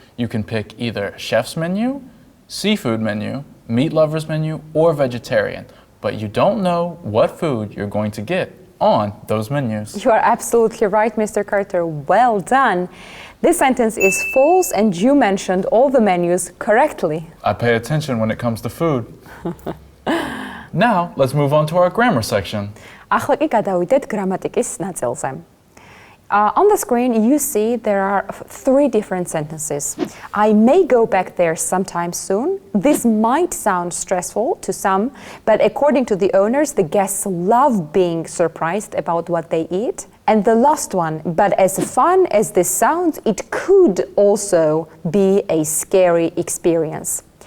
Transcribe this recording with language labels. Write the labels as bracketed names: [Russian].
[English] You can pick either chef's menu, seafood menu, meat lover's menu, or vegetarian, but you don't know what food you're going to get on those menus. You are absolutely right, Mr. Carter. Well done. This sentence is false, and you mentioned all the menus correctly. I pay attention when it comes to food. Now, let's move on to our grammar section. [Georgian] ახლა კი გადავიდეთ გრამატიკის ნაწილზე. [English] On the screen, you see there are 3 different sentences. I may go back there sometime soon. This might sound stressful to some, but according to the owners, the guests love being surprised about what they eat. And the last one, but as fun as this sounds, it could also be a scary experience.